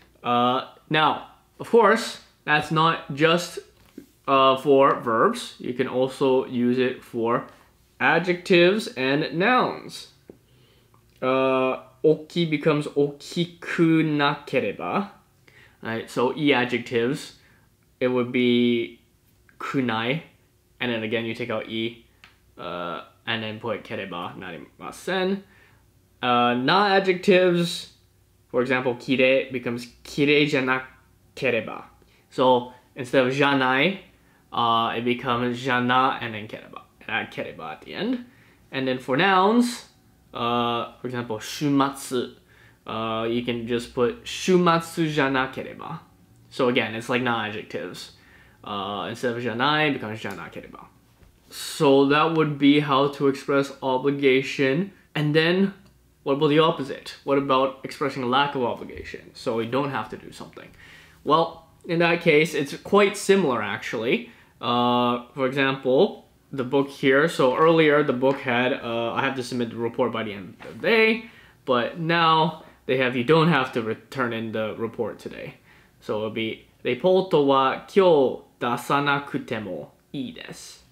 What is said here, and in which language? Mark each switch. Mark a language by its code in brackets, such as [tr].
[en] Now, of course, that's not just for verbs. You can also use it for adjectives and nouns. 大き becomes 大きくなければ. Right, so e adjectives, it would be くない, and then again you take out e, and then put ければなりません. Not adjectives, for example, きれい becomes きれいじゃなければ. So instead of じゃない, it becomes じゃな and then ければ. And add ければ at the end. And then for nouns, for example, 週末, you can just put 週末じゃなければ. So again, it's like not adjectives. Instead of じゃない, it becomes じゃなければ. So that would be how to express obligation. And then, what about the opposite? What about expressing a lack of obligation? So we don't have to do something. Well, in that case, it's quite similar actually. For example, the book here. So earlier the book had, I have to submit the report by the end of the day. But now they have, you don't have to return in the report today. So it'll be, [ja] レポートは今日出さなくてもいいです.